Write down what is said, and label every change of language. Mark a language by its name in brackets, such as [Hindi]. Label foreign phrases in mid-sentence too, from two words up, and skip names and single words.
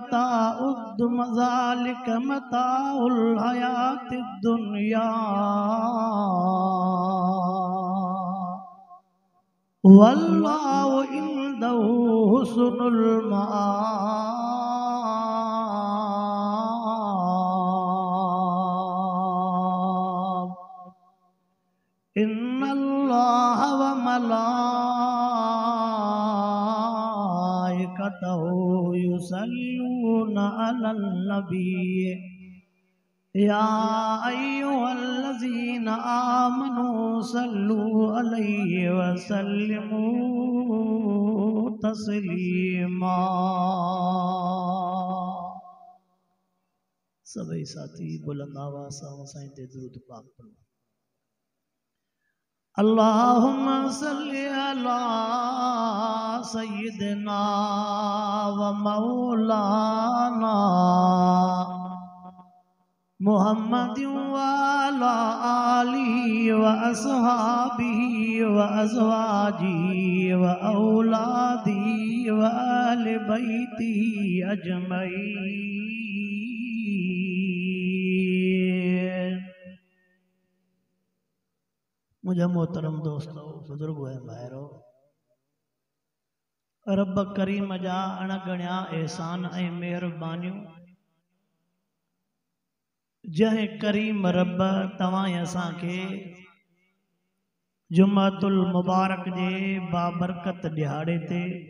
[Arabic] متاع الحياة الدنيا والله عنده حسن المآب. إن الله وملائكته يصلون على النبي يا أيها الذين آمنوا صلوا عليه وسلموا تسليما. [Sindhi] सभी साथी बुलंद आवाज़ सां साईं ते दुरूद पाक पढ़ो। [Arabic] اللهم صل على سيدنا ومولانا محمد وعلى آله وأصحابه وأزواجه وأولاده وآل بيته أجمعين. [Urdu] مجھے محترم دوستوں, [Sindhi] बुजुर्गो ऐं भाइरो, रब करीम जा अणगणिया एहसान ऐं मेहरबानियूं जंहिं करीम रब तव्हां असांखे जुमातुल मुबारक जे बाबरकत दिहाड़े ते